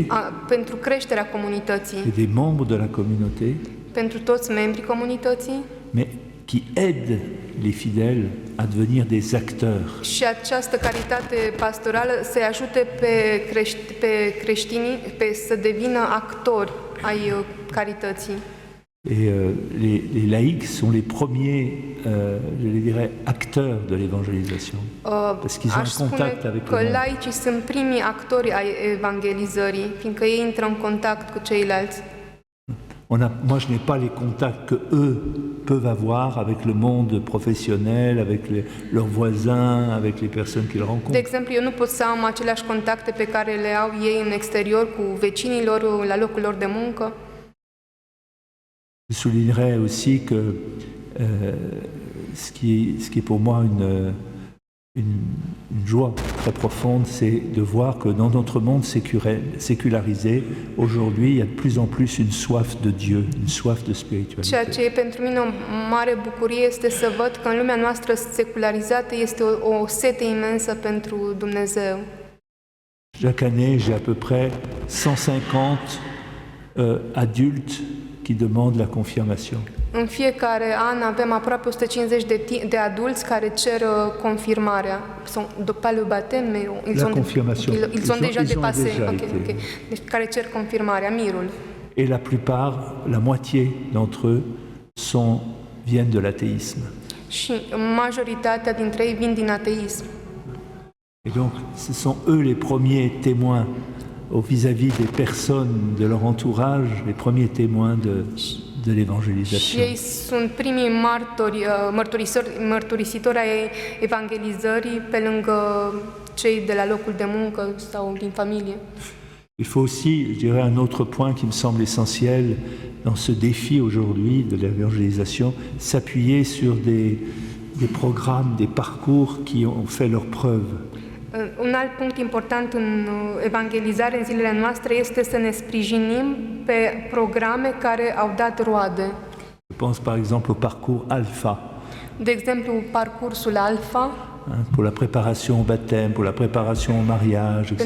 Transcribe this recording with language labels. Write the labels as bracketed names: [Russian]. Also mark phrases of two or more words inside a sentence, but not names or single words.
[Romanian] pentru creșterea comunității, [French] et des membres de la communauté, [Romanian] pentru toți membrii comunității, [French] mais qui aide les fidèles à devenir des acteurs. [Romanian] și această caritate pastorală să ajute pe creștinii să devină actori ai carității. [French] Et les laïcs sont les premiers, je les dirais, acteurs de l'évangélisation. Parce qu'ils ont un contact avec le [Romanian] că [French] monde. [Romanian] laicii sunt primii actori ai evangelizării, fiindcă ei intră în contact cu ceilalți. [French] Moi, je n'ai pas les contacts que eux peuvent avoir avec le monde professionnel, avec leurs voisins, avec les personnes qu'ils [Romanian] De [French] rencontrent. [Romanian] exemplu, eu nu pot să am aceleași contacte pe care le au ei în exterior cu vecinilor la locul lor de muncă. [French] Je soulignerais aussi que ce qui est pour moi une joie très profonde, c'est de voir que dans notre monde sécularisé, aujourd'hui, il y a de plus en plus une soif de Dieu, une soif de [Romanian] Ceea [French] spiritualité. [Romanian] ce e pentru mine o mare bucurie este să văd că în lumea noastră secularizată este o sete imensă pentru Dumnezeu. [French] Chaque année, j'ai à peu près 150 adultes qui demandent la confirmation. [Romanian] În fiecare an avem aproape 150 de adulți care cer confirmarea. [French] Pas le baptême, mais La confirmation. Ils ont déjà dépassé. déjà Ok. été. [Romanian] Deci care cer confirmarea, mirul. [French] Et la plupart, la moitié d'entre eux, viennent de l'athéisme. [Romanian] Și majoritatea dintre ei vin din ateism. [French] Et donc, ce sont eux les premiers témoins vis-à-vis des personnes de leur entourage, les premiers témoins de [Romanian] Și [French] l'évangélisation. [Romanian] ei sunt primii martori, mărturisitori ai evangelizării pe lângă cei de la locul de muncă sau din familie. [French] Il faut aussi, je dirais, un autre point qui me semble essentiel dans ce défi aujourd'hui de l'évangélisation, s'appuyer sur des programmes, des parcours qui ont fait leurs preuves. [Romanian] Un alt punct important în evangelizare în zilele noastre este să ne sprijinim pe programe care au dat roade. [French] Je pense par exemple au parcours Alpha, [Romanian] De exemplu, parcursul Alpha, [French] pour la préparation au baptême, pour la préparation au mariage, etc.